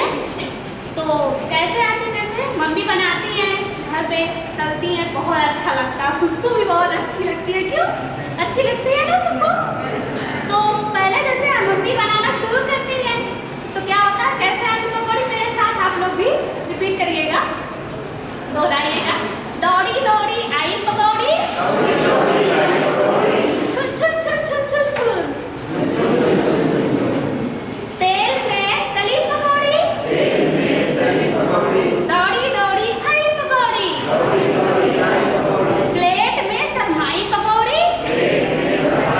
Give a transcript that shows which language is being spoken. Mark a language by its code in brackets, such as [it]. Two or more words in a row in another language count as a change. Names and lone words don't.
[hi] तो कैसे आती, जैसे मम्मी बनाती हैं घर पे, तलती हैं, बहुत अच्छा लगता है, खुशबू भी बहुत अच्छी लगती है। क्यों अच्छी लगती है ना सबको? तो पहले जैसे मम्मी बनाना शुरू करती हैं तो क्या होता है, कैसे आती पकौड़ी, मेरे साथ आप लोग भी रिपीट करिएगा, दोहराइएगा। दौड़ी दौड़ी आई पकौड़ी, छुन छुन छुन छुन छुन छुन, तेल में तली पकौड़ी, दौड़ी दौड़ी आई पकौड़ी, प्लेट में सरमाई पकौड़ी,